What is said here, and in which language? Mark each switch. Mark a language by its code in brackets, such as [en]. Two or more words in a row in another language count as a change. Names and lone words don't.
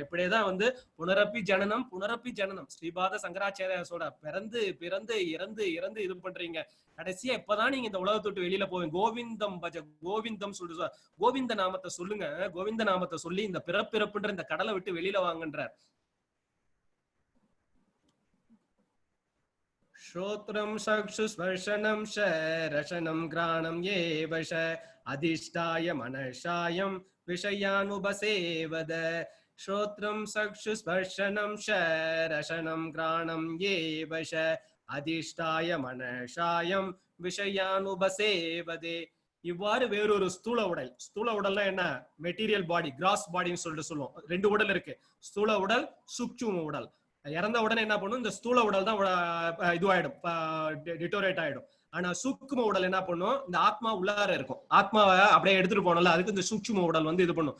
[ta] இப்படியேதான் வந்து [sa] पुनरपि जननम् [ta] ஸ்ரீபாத சங்கராச்சாரியா சொல்ற, பிறந்து பிறந்து இறந்து இறந்து இது பண்றீங்க, கடைசியா இப்பதான் நீங்க இந்த உலகத்தை விட்டு வெளியில போவீங்க. [sa] गोविन्दं भज, [ta] கோவிந்தம் சொல்லிட்டு கோவிந்த நாமத்தை சொல்லுங்க, கோவிந்த நாமத்தை சொல்லி இந்த பிறப்பிறப்புன்ற இந்த கடலை விட்டு வெளியில வாங்கன்றார். [sa] श्रोत्रं चक्षुस्पर्शनं रसनं घ्राणं येव अधिष्ठाय मनसायं विषयानुपसेवद. श्रोत्रं चक्षुस्पर्शनं रसनं घ्राणं येव अधिष्ठाय मनसायं விஷயானுபசேவதே. [ta] இவ்வாறு வேறொரு ஸ்தூல உடல், ஸ்தூல உடல்னா என்ன, [en] material body, gross body [ta] சொல்லிட்டு சொல்லுவோம். 2 உடல் இருக்கு, ஸ்தூல உடல் சூக்ஷ்ம உடல். இறந்த உடனே என்ன பண்ணும், இந்த ஸ்தூல உடல் தான் இதுவாயிடும், டிட்டோரேட் ஆயிடும். ஆனா சூக்ஷ்ம உடல் என்ன பண்ணும், இந்த ஆத்மா உள்ளார இருக்கும், ஆத்மாவை அப்படியே எடுத்துட்டு போனோம்ல, அதுக்கு இந்த சூக்ஷ்ம உடல் வந்து இது பண்ணும்.